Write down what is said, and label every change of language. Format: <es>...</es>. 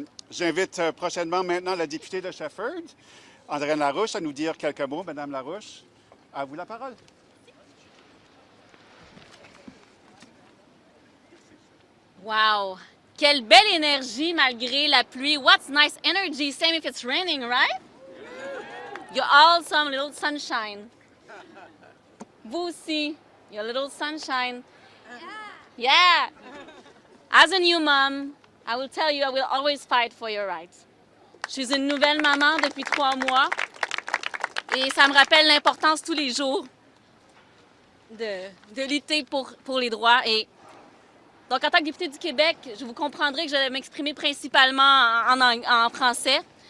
<fr>J'invite prochainement maintenant la députée de Shefford, Andréane Larouche, à nous dire quelques mots. Madame Larouche, à vous la parole. Wow! Quelle belle énergie malgré la pluie.</fr> <en>What's nice energy? Same if it's raining, right? You're all some little sunshine.</en> <fr>Vous aussi,</fr> <en>you're little sunshine. Yeah! As a new mom, I will tell you, I will always fight for your rights.</en> <fr>Je suis une nouvelle maman depuis 3 mois et ça me rappelle l'importance tous les jours de lutter pour les droits. Et donc, en tant que députée du Québec, je vous comprendrai que je vais m'exprimer principalement en français.</fr>